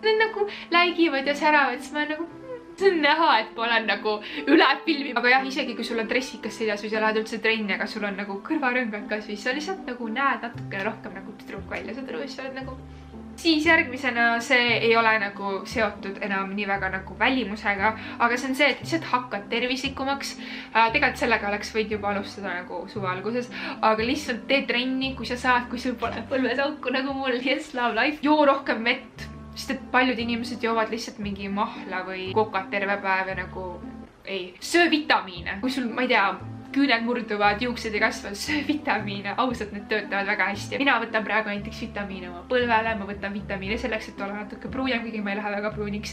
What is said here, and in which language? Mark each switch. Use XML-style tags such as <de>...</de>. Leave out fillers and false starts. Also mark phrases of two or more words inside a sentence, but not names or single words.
<et>Need nagu läigivad ja säravad, siis ma olen nagu see on näha, et ma olen nagu üle filmi, aga jah, isegi kui sul on dressikas seljas või sa lähed üldse trenni, aga sul on nagu kõrvarõngad kasvõi, sa lihtsalt nagu näed natukene rohkem nagu tüdruk välja, saad aru, sa oled nagu. Siis järgmisena see ei ole nagu seotud enam nii väga nagu välimusega, aga see on see, et lihtsalt hakkad tervislikumaks. Tegelikult sellega oleks võid juba alustada nagu suve alguses, aga lihtsalt tee trenni, kui sa saad, kui sul pole põlves auku nagu mul,</et> <en>yes, love life.</en> <et>Joo rohkem vett. Sest et paljud inimesed joovad lihtsalt mingi mahla või kokat terve päev ja nagu ei. Söö vitamiine. Kui sul, ma ei tea, küüned murduvad, juuksed ei kasva, söö vitamiine. Ausalt, need töötavad väga hästi. Mina võtan praegu näiteks vitamiine oma põlvele, ma võtan vitamiine selleks, et olla natuke pruunem, kuigi ma ei lähe väga pruuniks.</et>